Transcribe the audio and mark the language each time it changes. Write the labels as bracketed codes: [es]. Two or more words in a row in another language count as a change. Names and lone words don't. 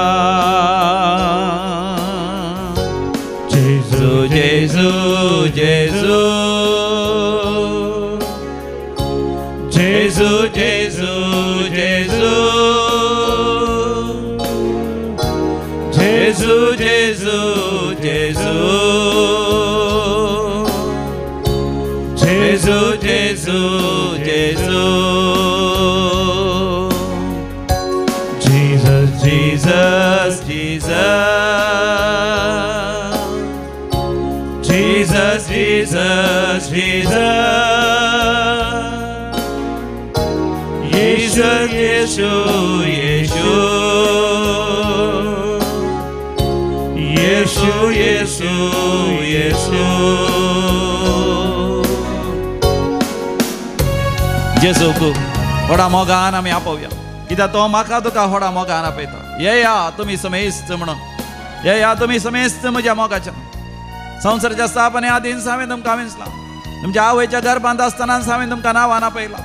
[kok] जेजू जेजू जेजू जेजू जेजू जेजू जेजू जेजू जेजू जेजू जेजू जेजू. Jesus Jesus Jesus Jesus Jesus Jesus Yeshu Yeshu Yeshu Yeshu Yeshu. जेजूक व्हडा मोगान आमी आपोवया, कित्याक तो म्हाका तुका व्हडा मोगान आपयता. येया तुमी समेस्त म्हणून, येया तुमी समेस्त म्हज्या मोगाच्या. संवसाराच्या स्थापने आदीन हांवें तुमकां विंचलां, तुमच्या आवयच्या गर्भांत आसतना हांवें तुमकां नांवान आपयलां.